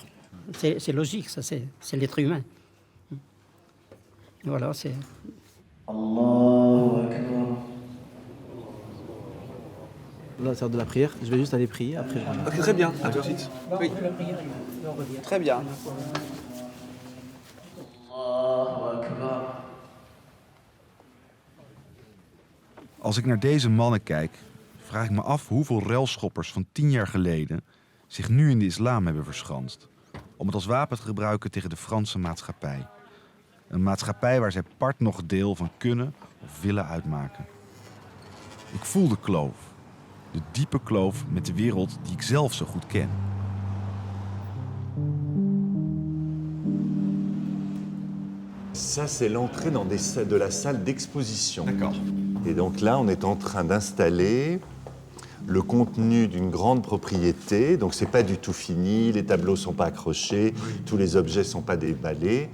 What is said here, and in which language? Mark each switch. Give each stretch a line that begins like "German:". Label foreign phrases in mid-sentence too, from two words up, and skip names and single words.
French: C'est logique, ça, c'est l'être humain. Voilà, c'est... Là, c'est de la prière. Je vais juste aller prier après. Je reviens. Ok, très bien. À tout de suite. Oui. Très bien.
Dutch: Als ik naar deze mannen kijk, vraag ik me af hoeveel relschoppers van 10 jaar geleden zich nu in de islam hebben verschanst. Om het als wapen te gebruiken tegen de Franse maatschappij. Een maatschappij waar zij part nog deel van kunnen of willen uitmaken. Ik voel de kloof. De diepe kloof met de wereld die ik zelf zo goed ken.
French: Ça, c'est l'entrée de la salle d'exposition. D'accord. Et donc là, on est en train d'installer le contenu d'une grande propriété. Donc c'est pas du tout fini, les tableaux sont pas accrochés, tous les objets sont pas déballés.